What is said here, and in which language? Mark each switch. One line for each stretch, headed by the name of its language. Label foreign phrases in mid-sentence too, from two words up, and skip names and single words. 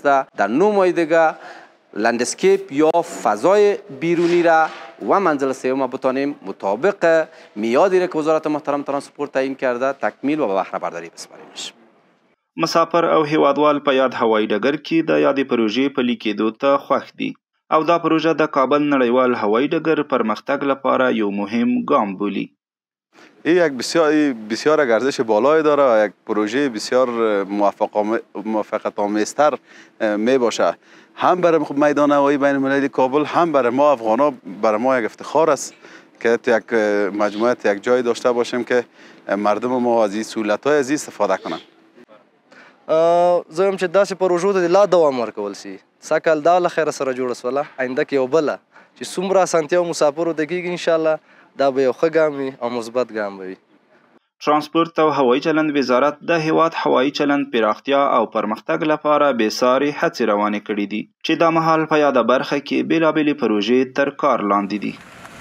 Persian: در 9 ماه دیگه لندسکیپ یا فضای بیرونی را و منزل سوم بتانیم مطابق میادی را که وزارت محترم ترانسپورت تعیین کرده تکمیل و به بهره برداری بسپاریمش.
Pashto: مسافر او هیوادوال په یاد هوایی ډګر کې د یادې پروژې پلي کېدو ته خوښ دي او دا پروژه د کابل نړیوال هوایی ډګر پرمختګ لپاره یو مهم ګام بولي.
Persian: این یک بسیار ارزش بالایی داره و یک پروژه بسیار موفقیت آمیزتر می باشه، هم برای میدان هوایی بین المللی کابل، هم برای ما افغانا. برای ما یک افتخار است که تو یک مجموعه یک جای داشته باشیم که مردم ما از این سهولت‌های از استفاده کنند.
Pashto: زه هم چې داسې پروژو ته لا دوام ورکول شي. سږکال دا له خیره سره جوړه شوله، آینده کې یو بله چې څومره اسانتیا مسافرو ته کېږي انشاءالله دا به یو ښه ګام وي او مثبت ګام به وي. ترانسپورت او هوایي چلند وزارت د هیواد هوایي چلند پراختیا او پرمختګ لپاره بېساري هڅې روانې کړي دي چې دا مهال په یاده برخه کې بېلابېلې پروژې تر کار لاندې دي.